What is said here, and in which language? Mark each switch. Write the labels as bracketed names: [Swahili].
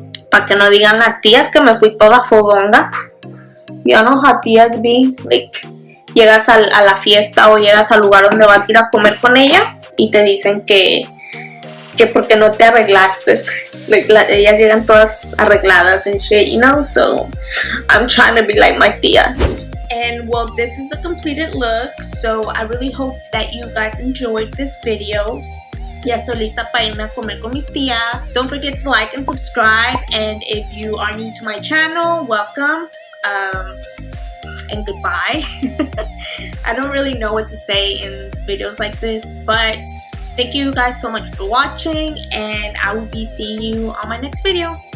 [Spanish] Para que no digan las tías que me fui toda fodonga. [English] You know how tías be, like, [Spanish] llegas a la fiesta o llegas al lugar donde vas a ir a comer con ellas y te dicen que porque no te arreglaste. [English] Like, [Spanish] ellas llegan todas arregladas [English] and shit, you know? So I'm trying to be like my tías. And well, this is the completed look. So I really hope that you guys enjoyed this video. [Spanish] Ya estoy lista para irme a comer con mis tías. [English] Don't forget to like and subscribe. And if you are new to my channel, welcome. And goodbye. I don't really know what to say in videos like this, but thank you guys so much for watching, and I will be seeing you on my next video.